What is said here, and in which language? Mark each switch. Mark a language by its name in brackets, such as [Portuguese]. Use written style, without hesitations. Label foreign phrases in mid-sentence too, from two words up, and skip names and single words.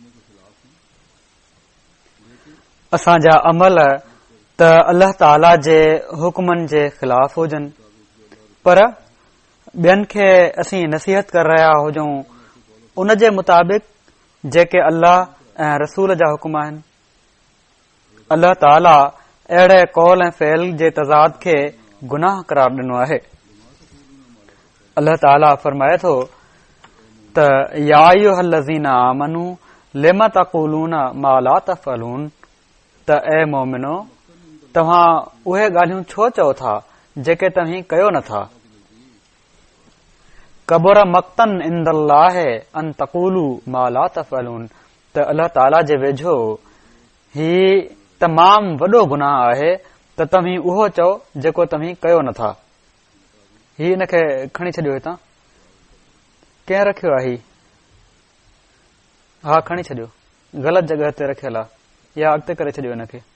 [Sindhi] असांजा अमल त अल्लाह ताला जे हुकमनि जे ख़िलाफ़ हुजनि, पर ॿियनि खे असीं नसीहत करे रहिया हुजूं उन जे मुताबिक़ जेके अल्लाह ऐं रसूल जा हुकुम आहिनि। अल्लाह ताला अहिड़े कौल ऐं फ़इल जे तज़ाद खे गुनाह करार ॾिनो आहे। अल्लाह ताला फरमाए थो त [Arabic] يا أيها الذين آمنوا لم تقولون ما لا تفعلون, [Sindhi] त ए मोमिनो तव्हां उहे ॻाल्हियूं छो चओ था जेके तव्हीं कयो नथा। [Arabic] كبر مقتا عند الله أن تقولوا ما لا تفعلون, [Sindhi] त अल्लाह ताला जे वेझो ही तमाम वॾो गुनाह आहे त तव्हीं उहो चओ जेको तव्हीं कयो नथा। ही इन खे खणी छॾियो हितां, कंहिं रखियो आहे ही? हा खणी छॾियो, ग़लति जॻह ते रखियल आहे, या अॻिते करे छॾियो हिनखे।